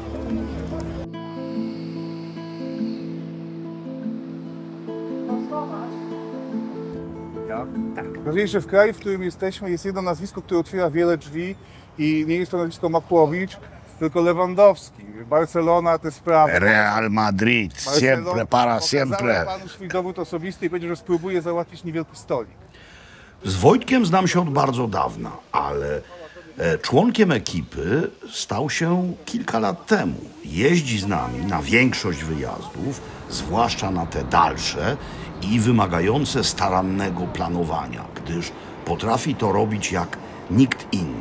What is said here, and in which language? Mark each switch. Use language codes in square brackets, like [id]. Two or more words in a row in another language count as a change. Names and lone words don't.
[pl] Ważniejsze w kraju, w którym jesteśmy, jest jedno nazwisko, które otwiera wiele drzwi i nie jest to nazwisko Makłowicz, tylko Lewandowski. Barcelona, te sprawy. [es] Real Madrid, siempre para siempre. [pl] Pokazałem panu swój dowód osobisty i powiedział, że spróbuje załatwić niewielki stolik. Z Wojtkiem znam się od bardzo dawna, ale członkiem ekipy stał się kilka lat temu. Jeździ z nami na większość wyjazdów, zwłaszcza na te dalsze i wymagające starannego planowania, gdyż potrafi to robić jak nikt inny.